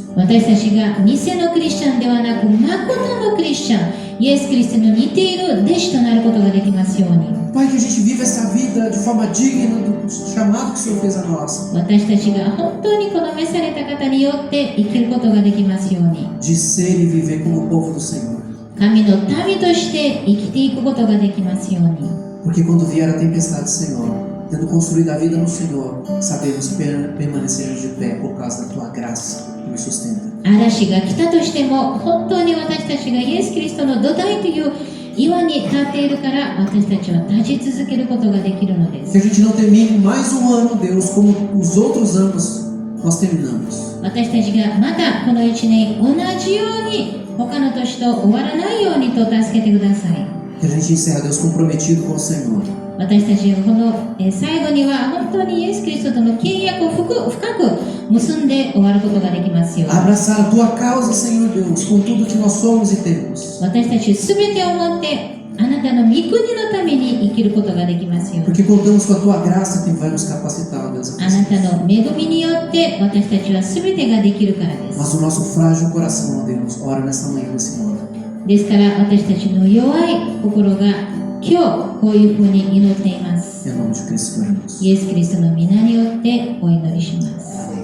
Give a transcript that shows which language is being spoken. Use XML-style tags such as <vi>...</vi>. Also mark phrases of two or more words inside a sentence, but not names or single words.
<ja>私たちが偽のクリスチャンではなく、誠のクリスチャン、イエス・キリストの似ている弟子となることができますように。</ja> <pt>Pai, que a gente viva essa vida de forma digna do chamado que o Senhor fez a nós.</pt> <ja>私たちが本当にこの召された方によって生きることができますように。</ja> <pt>De ser e viver como o povo do Senhor.</pt> <ja>神の民として生きていくことができますように。</ja> <pt>Porque quando vier a tempestade, Senhor, tendo construído a vida no Senhor, sabemos permanecermos de pé por causa da Tua graça que nos sustenta.</pt> <ja>嵐が来たとしても、本当に私たちがイエス・キリストの土台という岩に立っているから、私たちは立ち続けることができるので</ja> <pt>Que</pt> <ja>す。</ja> <pt>a gente não termine mais um ano, Deus, como os outros anos nós terminamos.</pt> <ja>私たちがまたこの1年同じように他の年と終わらないようにと助けてください。</ja> <pt>Que a gente encerra, Deus, comprometido com o Senhor.</pt> <ja>私たちがこの最後には本当にイエス・キリストとの契約を深く結んで終わることができますように。</ja> <pt>Abraçar a Tua causa, Senhor Deus, com tudo que nós somos e temos.</pt> <ja>私たちすべてをもってあなたの御国のために生きることができますように。</ja> <pt>Porque contamos com a Tua graça que vai nos capacitar, Deus.</pt> <ja>あなたの恵みによって私たちはすべてができるからで</ja> <pt>Mas</pt> <ja>す。</ja> <pt>o nosso frágil coração, ó Deus, ora nesta manhã, Senhor.</pt> <ja>ですから私たちの弱い心が今日こういうふうに祈っています。</ja> <pt>Em nome de Cristo, oramos.</pt> <ja>イエス・キリストの皆によってお祈りします。</ja>